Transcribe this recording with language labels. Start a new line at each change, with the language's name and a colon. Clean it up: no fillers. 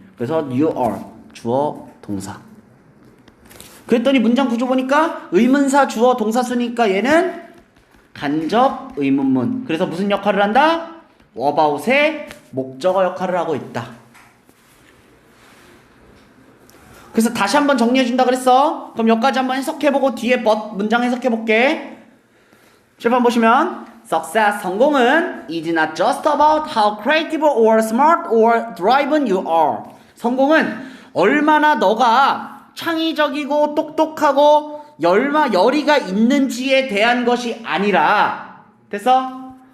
Korean: 그래서 you are 주어 동사. 그랬더니 문장 구조 보니까 의문사 주어 동사 쓰니까 얘는 간접 의문문. 그래서 무슨 역할을 한다? about의 목적어 역할을 하고 있다. 그래서 다시 한번 정리해준다 그랬어. 그럼 여기까지 한번 해석해보고 뒤에 문장 해석해볼게. 칠판 보시면
English: success
Korean: 성공은
English: is not just about how creative or smart or driven you are.
Korean: 성공은 얼마나 너가 창의적이고 똑똑하고 열의가 있는지에 대한 것이 아니라 됐어?